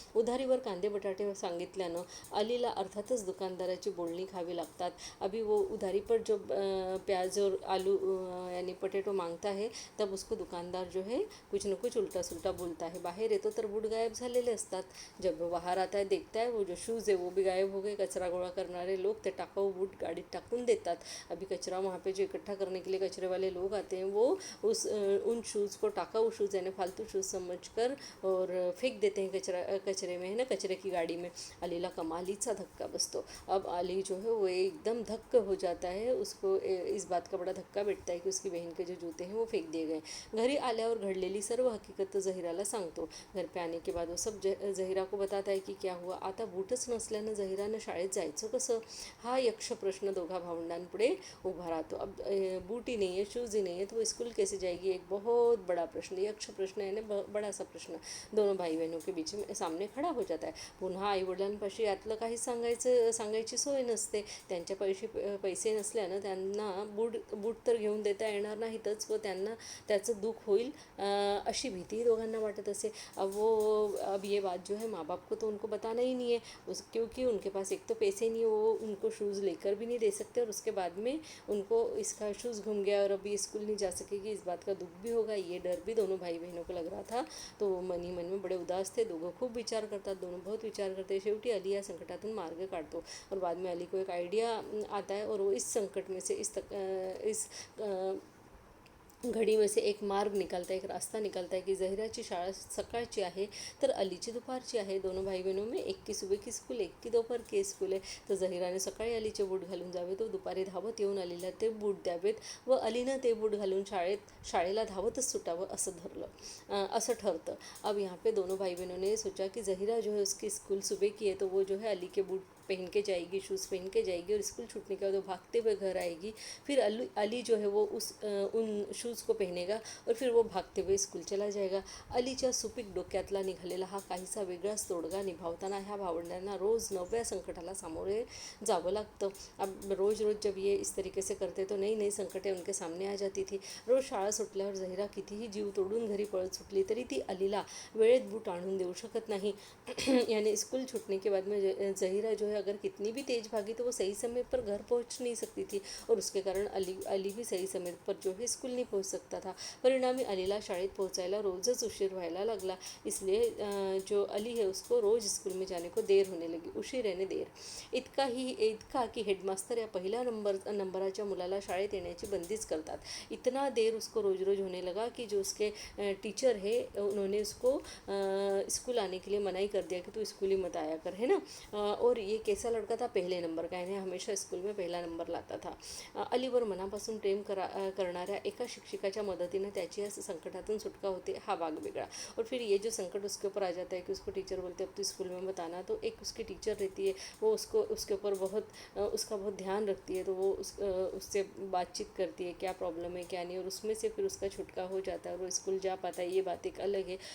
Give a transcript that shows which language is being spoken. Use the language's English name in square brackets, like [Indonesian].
[Marathi] उधारीवर कांदे बटाटे सांगितल्यानं अलीला अर्थातच दुकानदाराची बोलणी खावी लागतात. [Hindi] अभी वो उधारी पर जो प्याज और आलू यानी पटेटो मांगता है, तब उसको दुकानदार जो है कुछ न कुछ उल्टा सुलटा बोलता है. [Marathi] बाहेर येतो तर बूट गायब झालेले असतात. [Hindi] जब वो बाहर आता है देखता है वो जो शूज़ है वो भी गायब हो गए. [Marathi] कचरा गोळा करणारे लोग ते टाकाऊ बूट गाडीत टाकून देतात. [Hindi] अभी कचरा वहाँ पे जो इकट्ठा करने के लिए कचरे वाले लोग आते हैं वो उन शूज़ को टाकाऊ शूज़ यानी फालतू शूज़ समझकर और फेंक देते हैं कचरे में, है ना, कचरे की गाड़ी में. [Marathi] अलीला कमालीचा धक्का बसतो. [Hindi] अब अली जो है वो एकदम धक्का हो जाता है. उसको इस बात का बड़ा धक्का बैठता है कि उसकी बहन के जो जूते हैं वो फेंक दिए गए. [Marathi] घरी आल्यावर घडलेली सर्व हकीकत तो ज़हीराला सांगतो. [Hindi] घर पे आने के बाद वो सब ज़हीरा को बताता है कि क्या हुआ. [Marathi] आता बूटच नसल्यानं ज़हीरानं शाळेत जायचं कसं, हा यक्ष प्रश्न दोघा भावंडांपुढे उभा रहता. [Hindi] अब बूट ही नहीं है, शूज़ ही नहीं है, तो वो स्कूल कैसे जाएगी, एक बहुत बड़ा प्रश्न, यक्ष प्रश्न यानी बड़ा सा प्रश्न दोनों भाई बहनों के बीच में सामने खड़ा हो जाता है. [Marathi] पुन्हा आईवडिलांपाशी यातलं काही सांगायची सोय नसते. त्यांच्या पैसे नसल्यानं त्यांना बूट तर घेऊन देता येणार नाहीतच व त्यांना त्याचं दुःख होईल अशी भीती दोघांना वाटत असे. [Hindi] अब ये बात जो है माँ बाप को तो उनको बताना ही नहीं है, क्योंकि उनके पास एक तो पैसे नहीं है, वो उनको शूज़ लेकर भी नहीं दे सकते, और उसके बाद में उनको इसका शूज़ घूम गया और अभी स्कूल नहीं जा सकेगी, इस बात का दुख भी होगा. ये डर भी दोनों भाई बहनों को लग रहा था. तो वो मन ही मन में बड़े उदास थे. [Marathi] दोघं खूप विचार करतात, [Hindi] दोनों बहुत विचार करते. [Marathi] शेवटी अली या संकटातून मार्ग काढतो [Hindi] और बाद में अली को एक आइडिया आता है और वो इस संकट में से इस घडी में से एक मार्ग निकलता है, एक रास्ता निकलता है कि [Marathi] ज़हीराची शाळा सकाळची आहे तर अलीची दुपारची आहे. [Hindi] दोनों भाई बहनों में एक की सुबह की स्कूल, एक की दोपहर की स्कूल आहे. [Marathi] तर ज़हीराने सकाळी अलीचे बूट घालून जावे, तो दुपारी धावत येऊन अलीला ते बूट द्यावेत व अलीनं ते बूट घालून शाळेला धावतच सुटावं असं ठरतं. [Hindi] अब यहाँ पे दोनों भाई बहनों ने सोचा कि ज़हीरा जो है उसकी स्कूल सुबह की है, तो वो जो है अली के बूट पहन के जाएगी, शूज़ पहन के जाएगी और स्कूल छूटने के बाद वो भागते हुए घर आएगी. फिर अली जो है वो उन शूज़ को पहनेगा और फिर वो भागते हुए स्कूल चला जाएगा. [Marathi] अलीच्या सुपीक डोक्यातला निघालेला हा काहीसा वेगळाच तोडगा निभावताना ह्या भावंडांना रोज़ नव्या संकटाला सामोरे जावं लागतं. [Hindi] अब रोज़ जब ये इस तरीके से करते तो नई नई संकटें उनके सामने आ जाती थी. [Marathi] रोज़ शाळा सुटल्यावर ज़हीरा कितीही जीव तोडून घरी पळत सुटली तरी ती अलीला वेळेत बूट आणून देऊ शकत नाही. [Hindi] यानी स्कूल छूटने के बाद में ज़हीरा जो है अगर कितनी भी तेज़ भागी तो वो सही समय पर घर पहुंच नहीं सकती थी और उसके कारण अली भी सही समय पर जो है स्कूल नहीं पहुंच सकता था. [Marathi] परिणामी अलीला शाळेत पहुंचायला रोज़च उशीर व्हायला लागला. [Hindi] इसलिए जो अली है उसको रोज़ स्कूल में जाने को देर होने लगी. उशीर यानी देर. [Marathi] इतका की हेडमास्टर या पहिल्या नंबराच्या मुलाला शाळेत येण्याची बंदीच करतात. [Hindi] इतना देर उसको रोज़ होने लगा कि जो उसके टीचर है उन्होंने उसको स्कूल आने के लिए मनाही कर दिया कि तू स्कूल ही मत आया कर, है ना. और ये कैसा लड़का था, पहले नंबर का, यानी हमेशा स्कूल में पहला नंबर लाता था. [Marathi] अलीवर मनापासून प्रेम करणाऱ्या एका शिक्षिका मदतीने त्याची इस संकटातून सुटका होते, हा भाग वेगड़ा। [Hindi] और फिर ये जो संकट उसके ऊपर आ जाता है कि उसको टीचर बोलते हैं अब तो स्कूल में मत आना, तो एक उसकी टीचर रहती है, वो उसको उसके ऊपर बहुत उसका बहुत ध्यान रखती है, तो वो उससे बातचीत करती है क्या प्रॉब्लम है क्या नहीं, और उसमें से फिर उसका छुटका हो जाता है और वो स्कूल जा पाता है। ये बात एक अलग है।